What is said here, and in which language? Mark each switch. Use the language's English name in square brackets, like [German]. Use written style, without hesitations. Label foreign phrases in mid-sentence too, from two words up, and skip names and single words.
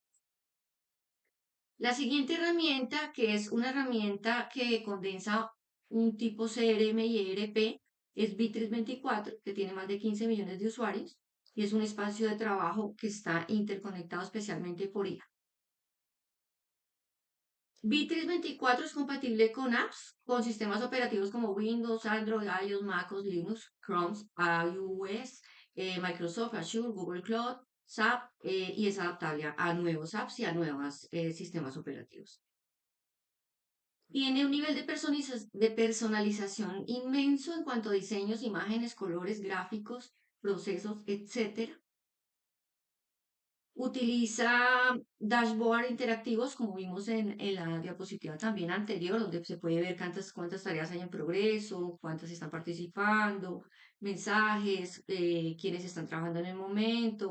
[Spanish] La siguiente herramienta, que es una herramienta que condensa un tipo CRM y ERP, es Bit324, que tiene más de 15 millones de usuarios y es un espacio de trabajo que está interconectado especialmente por IA. Bit324 es compatible con apps, con sistemas operativos como Windows, Android, iOS, MacOS, Linux, Chrome, iOS, Microsoft, Azure, Google Cloud, SAP, y es adaptable a nuevos apps y a nuevos sistemas operativos. Tiene un nivel de personalización inmenso en cuanto a diseños, imágenes, colores, gráficos, procesos, etc. Utiliza dashboard interactivos, como vimos en la diapositiva también anterior, donde se puede ver cuántas tareas hay en progreso, cuántas están participando, mensajes, quiénes están trabajando en el momento.